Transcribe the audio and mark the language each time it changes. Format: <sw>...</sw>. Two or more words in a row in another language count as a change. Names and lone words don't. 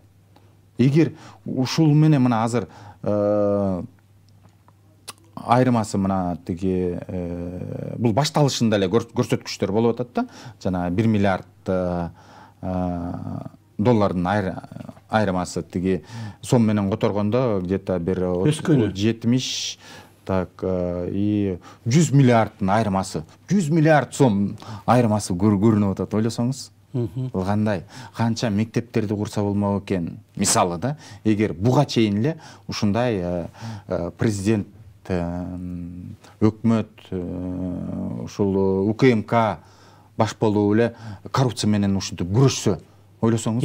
<ky>Эгер ушул менен мына азыр айырмасы мына тиги бул башталышында эле көрсөткүчтөр болуп атат да. Жана 1 миллиард доллардын айырмасы тиги сом менен которгондо где-то бир 70</ky> <ru>так и</ru> <ky>100 миллиарддын айырмасы, 100 миллиард сом айырмасы көрүнүп атат. Ойлосоңуз, кандай, канча мектептерди курса болмок экен, мисалы да. Эгер буга чейин эле ушундай президент, өкмөт, ушул УКМК баш болуп эле коррупция менен ушинтип күрөшсө, ойлосоңуз,</ky>